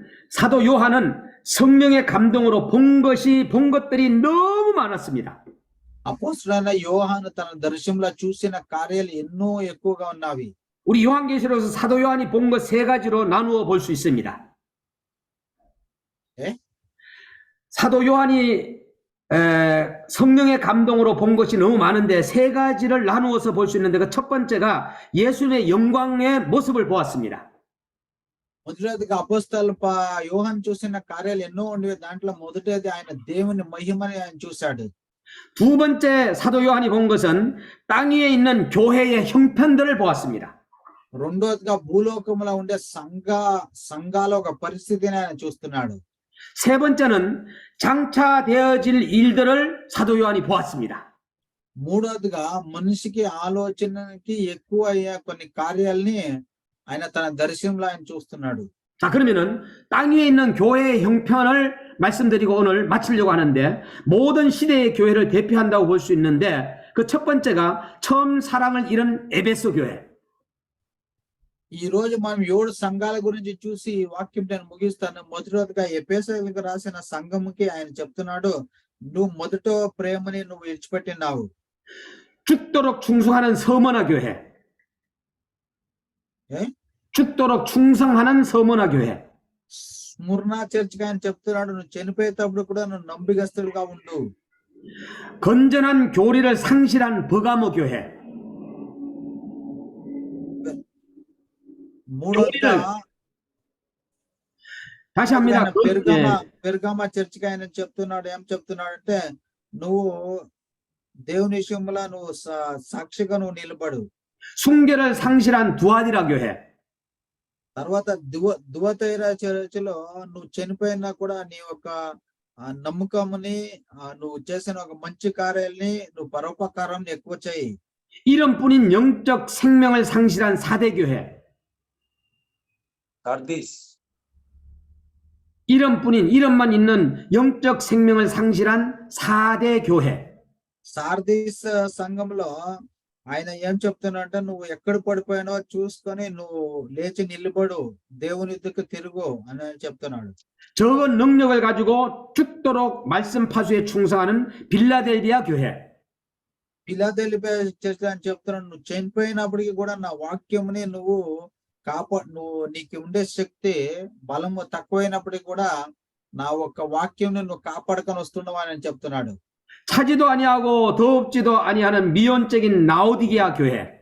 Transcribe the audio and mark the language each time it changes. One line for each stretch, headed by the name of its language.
Korean: 사도 요한은 성령의 감동으로 본 것들이 너무 많았습니다.
Telugu: అపోస్తలుడైన యోహాను తన దర్శనంలో చూసిన కార్యాలు ఎన్నో ఎక్కువగా ఉన్నవి.
Korean: 우리 요한계시록에서 사도 요한이 본 것 세 가지로 나누어 볼 수 있습니다. 예? 사도 요한이 성령의 감동으로 본 것이 너무 많은데 세 가지를 나누어서 볼 수 있는데 그 첫 번째가 예수님의 영광의 모습을 보았습니다.
Telugu: మొదటిగా అపోస్తలు యోహాను చూసిన కార్యాలు ఎన్నో ఉండేవి. దాంట్లో మొదటిది ఆయన దేవుని మహిమని ఆయన చూశాడు.
Korean: 두 번째 사도 요한이 본 것은 땅 위에 있는 교회의 형편들을 보았습니다.
Telugu: రెండోదిగా భూలోకంలో ఉండే సంఘాల ఒక పరిస్థితిని ఆయన చూస్తున్నాడు.
Korean: 세 번째는 장차 되어질 일들을 사도 요한이 보았습니다.
Telugu: మూడోదిగా మనిషికి ఆలోచనకి ఎక్కువ అయ్యే కొన్ని కార్యాలని ఆయన తన దర్శనంలో ఆయన చూస్తున్నాడు.
Korean: 자, 그러면은 땅 위에 있는 교회의 형편을 말씀드리고 오늘 마치려고 하는데 모든 시대의 교회를 대표한다고 볼 수 있는데 그 첫 번째가 처음 사랑을 잃은 에베소 교회.
Telugu: ఈ రోజు మనం 7 సంఘాల గురించి చూసి ఈ వాక్యం నేను ముగిస్తాను. మొదటిగా ఎఫెసీయులకు రాసిన సంఘముకి ఆయన చెప్తున్నాడు, నువ్వు మొదట ప్రేమని నువ్వు విడిచిపెట్టినావు.
Korean: 죽도록 충성하는 서머나 교회. 예? 죽도록 충성하는 서머나 교회.
Telugu: స్ముర్నా చర్చికి ఆయన చెప్తున్నాడు, నువ్వు చనిపోయేటప్పుడు కూడా నువ్వు నమ్మికస్తులుగా ఉండు.
Korean: 건전한 교리를 상실한 버가모 교회.
Telugu: మూడోదిగా
Korean: 다시 합니다.
Telugu: పెర్గామా చర్చికి ఆయన చెప్తున్నాడు, ఏం చెప్తున్నాడు అంటే, నువ్వు దేవుని విషయంలో నువ్వు సాక్షిగా నువ్వు నిలబడు.
Korean: 순결을 상실한 두아디라 교회.
Telugu: తర్వాత దువతైరా చర్చిలో నువ్వు చనిపోయినా కూడా నీ యొక్క నమ్మకముని నువ్వు చేసిన ఒక మంచి కార్యాలని నువ్వు పరోపకారం ఎక్కువ చేయి.
Korean: 이름뿐인 영적 생명을 상실한 사대 교회.
Telugu: సార్దీస్.
Korean: 이름만 있는 영적 생명을 상실한 사대 교회.
Telugu: సార్దీస్ సంఘంలో ఆయన ఏం చెప్తున్నాడంటే, నువ్వు ఎక్కడ పడిపోయినో చూసుకొని నువ్వు లేచి నిలబడు, దేవుని యుద్ధకు తిరుగు అని చెప్తున్నాడు.
Korean: 적은 능력을 가지고 죽도록 말씀 파수에 충성하는 빌라델비아 교회.
Telugu: ఫిలదెల్ఫియా చర్చ్ అని చెప్తున్నాడు, నువ్వు చనిపోయినప్పటికీ కూడా నా వాక్యముని నువ్వు నువ్వు నీకు ఉండే శక్తి బలము తక్కువైనప్పటికీ కూడా నా ఒక్క వాక్యం నువ్వు కాపాడుకొని వస్తున్నావు అని చెప్తున్నాడు.
Korean: 차지도 아니하고 더럽지도 아니하는 미온적인 라오디게아 교회.